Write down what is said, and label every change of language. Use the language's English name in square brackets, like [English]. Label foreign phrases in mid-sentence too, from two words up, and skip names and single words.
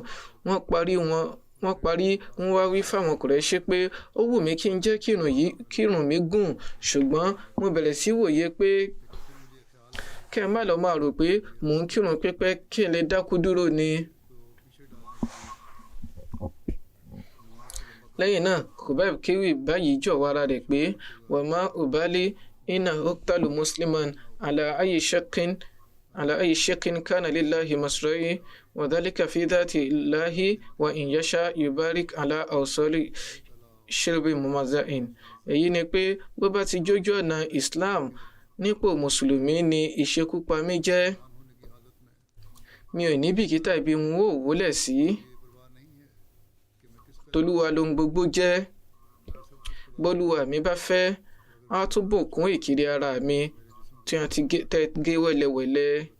[Yoruba] wọ́n parí wọ́n wá wí fáwọn Kùrẹ́ṣí pé ó wù mí kí n jẹ́ kírun mi gùn ṣùgbọ́n mo bẹ̀rẹ̀ sí wòye pé kẹ́ ẹ má lọ máa rò pé mò ń kírun pípẹ́ kí n lè dákú dúró ni. lẹ́yìn náà Khubayb kéwì báyìí jọ̀wọ́ ara rẹ̀ pé [Arabic] وما أبالي إن أقتل مسلما على أي شق كان لله مصرعي وذلك في ذات الإله وإن يشأ يبارك على أوصال شلو ممزع. [Yoruba] èyí ni pé bó bá ti jójú ọ̀nà Islam nípò mùsùlùmí ni ìṣekúpa mi jẹ́. mi ò ní bìkítà ibi n ó wólẹ̀ sí. tolúwa lohun gbogbo jẹ́. bọ́lúwa mi bá fẹ́ á túbọ̀ kún ìkiri ara mi tí wọ́n ti gé wẹ́lẹ́wẹ́lẹ́.